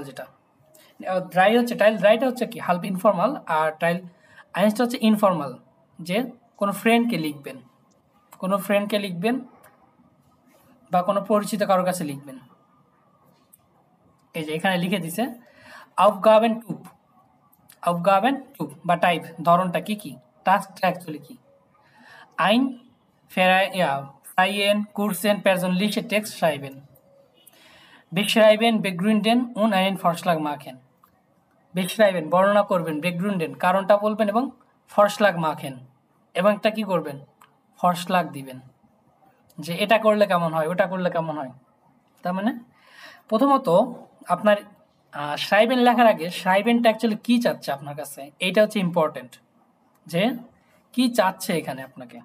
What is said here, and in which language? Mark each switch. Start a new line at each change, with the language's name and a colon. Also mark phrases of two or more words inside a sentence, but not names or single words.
Bangla: যেটা ড্রাই হচ্ছে
German: Teil drei
Bangla: হচ্ছে কি
German: halb informell,
Bangla: আর
German: Teil eins
Bangla: হচ্ছে ইনফর্মাল, যে কোনো ফ্রেন্ডকে লিখবেন, কোনো ফ্রেন্ডকে লিখবেন বা কোনো পরিচিত কারোর কাছে লিখবেন। এই যে এখানে লিখে দিছে
German: Aufgaben Typ, Aufgaben Typ
Bangla: বা টাইপ ধরনটা কি কি, টাস্কটা অ্যাকচুয়ালি কি,
German: einen freien kurzen persönlichen Text schreiben, beschreiben begründen und einen Vorschlag machen।
Bangla: beschreiben বর্ণনা করবেন, begründen কারণটা বলবেন, এবং
German: Vorschlag machen
Bangla: এবং একটা কি করবেন Vorschlag দিবেন, যে এটা করলে কেমন হয়, ওটা করলে কেমন হয়। তার মানে প্রথমত আপনার schreiben লেখার আগে schreibenটা অ্যাকচুয়ালি কী চাচ্ছে আপনার কাছে, এইটা হচ্ছে ইম্পর্টেন্ট, যে কি চাচ্ছে এখানে আপনাকে।